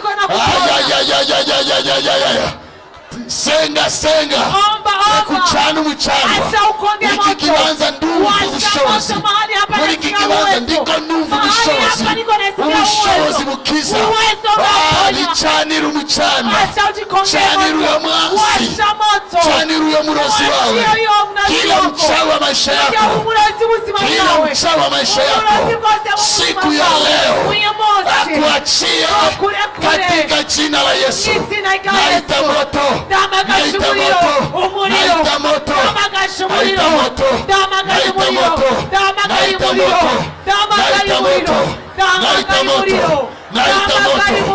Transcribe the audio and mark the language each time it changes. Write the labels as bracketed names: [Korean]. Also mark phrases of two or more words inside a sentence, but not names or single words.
[Rundi] Senga kucana umucanwa iki kibanza ndumva ubushobozi muri iki kibanza ndiko ndumva ubushobozi bukiza. Bicanira umucanwa, canira uyo mwansi, canira uyo murozi wawe, [Swahili] kila mchawi wa maisha yako, kila mchawi wa maisha yako siku ya leo akuachie katika jina la Yesu. Naita moto, naita moto, naita moto, naita moto, naita moto, naita moto, naita moto, naita moto, naita moto.